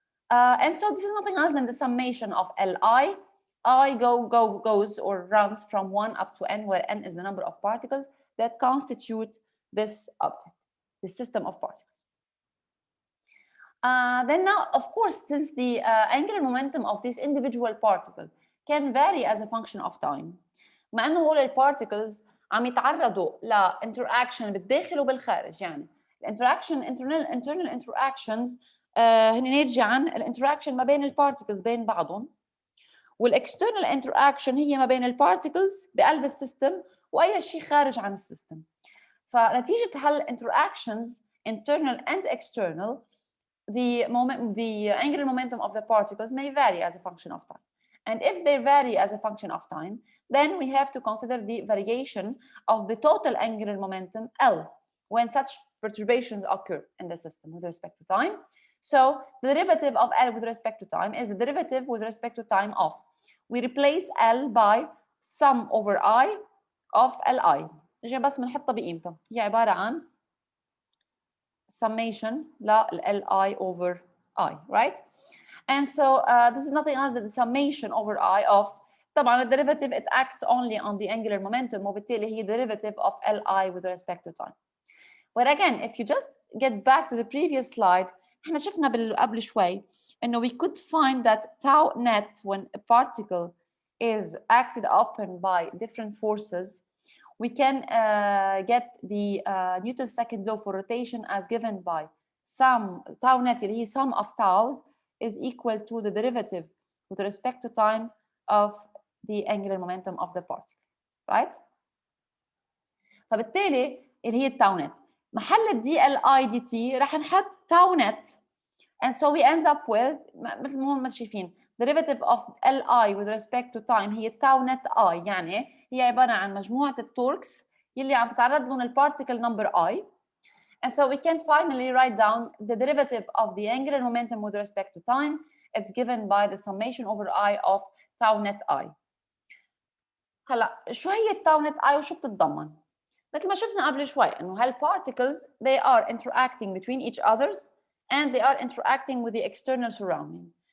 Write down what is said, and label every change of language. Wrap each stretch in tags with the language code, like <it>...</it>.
<en>And so this is nothing else than the summation of Li. I goes or runs from 1 up to n, where n is the number of particles that constitute this object, this system of particles. Then now, of course, since the angular momentum of this individual particle can vary as a function of time,</en> <ar>مع انه هول البارتيكلز عم يتعرضوا لانتراكشن بالداخل وبالخارج. يعني الانتراكشن</ar> <en>internal interactions</en> <ar>هن ناتجه عن الانتراكشن ما بين البارتيكلز بين بعضهم، والاكسترنال انتراكشن هي ما بين البارتكلز بقلب السيستم واي شيء خارج عن السيستم. فنتيجه هالانتراكشنز</ar> <en>internal and external, the angular momentum of the particles may vary as a function of time. And if they vary as a function of time, then we have to consider the variation of the total angular momentum L when such perturbations occur in the system with respect to time. So the derivative of L with respect to time is the derivative with respect to time of. We replace L by sum over I of Li.</en> <ar>نجي بس بنحطها بقيمتها، هي عبارة عن</ar> <en>summation Li over I, right? And so this is nothing else than the summation over I of, طبعا the derivative it acts only on the angular momentum</en> <ar>وبالتالي هي</ar> <en>derivative of Li with respect to time. But again, if you just get back to the previous slide,</en> <ar>احنا شفنا قبل شوي انه</ar> <en>we could find that tau net when a particle is acted upon by different forces, we can get the Newton's second law for rotation as given by sum tau net</en> <ar>اللي هي</ar> <en>sum of taus is equal to the derivative with respect to time of the angular momentum of the particle, right?</en> <ar>فبالتالي اللي هي التاو نت محل الدي ال اي دي تي رح نحط تاو نت</ar> <en>and so we end up with</en> <ar>مثل ما هون ما شايفين</ar> <en>derivative of Li with respect to time</en> <ar>هي تاو نت I، يعني هي عبارة عن مجموعة التوركس يلي عم تتعرض لهم البارتيكل number I.</ar> <en>And so we can finally write down the derivative of the angular momentum with respect to time. It's given by the summation over I of tau net I.</en> <ar>هلا شو هي التاو نت I وشو بتتضمن؟ مثل ما شفنا قبل شوي انه هالparticles</ar> <en>they are interacting between each others and they are interacting with the external surrounding.</en>